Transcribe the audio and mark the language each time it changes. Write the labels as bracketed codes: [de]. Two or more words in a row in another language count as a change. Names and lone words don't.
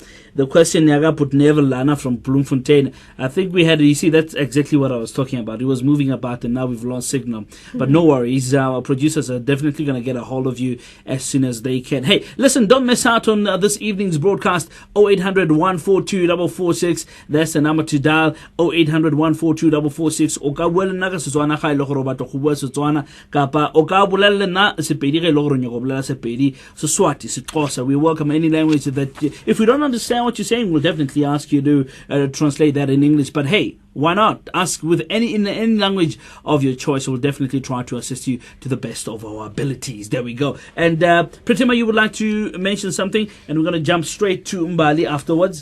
[en] The question Yaga put Neville Lana from Bloemfontein. I think we had, you see, that's exactly what I was talking about. He was moving about and now we've lost signal. But no worries, our producers are definitely going to get a hold of you as soon as they can. Hey, listen, don't miss out on this evening's broadcast. 0800 142 446. That's the number to dial. 0800 142 446. [tn] Oka buela nna ka Setswana ga ile gore batho go bua Setswana kapa [nso] oka bolella nna Sepedi ge ile gore nyoko bolela Sepedi, Seswati, Sexhosa. [en] We welcome any language that if we don't understand what you're saying, we'll definitely ask you to translate that in English. But hey, why not ask with any language of your choice? We'll definitely try to assist you to the best of our abilities. There we go. And Pratima, you would like to mention something, and we're going to jump straight to Mbali afterwards.